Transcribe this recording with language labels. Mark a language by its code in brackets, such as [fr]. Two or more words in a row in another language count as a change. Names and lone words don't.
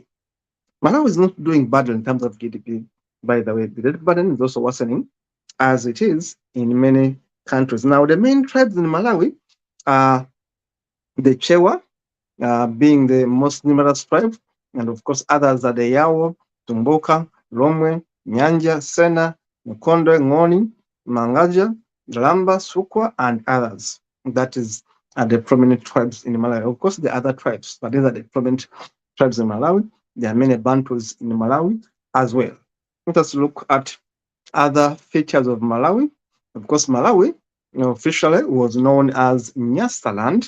[en] Malawi is not doing badly in terms of GDP, by the way. The debt burden is also worsening, as it is in many countries. Now, the main tribes in Malawi are the Chewa, being the most numerous tribe, and of course others are the Yawo, Tumboka, Romwe, Nyanja, Sena, Mukonde, Ngoni, Mangaja, Lamba, Sukwa, and others. That is the prominent tribes in Malawi. Of course, the other tribes, but these are the prominent tribes in Malawi. There are many Bantus in Malawi as well. Let us look at other features of Malawi. Of course, Malawi officially was known as Nyasaland.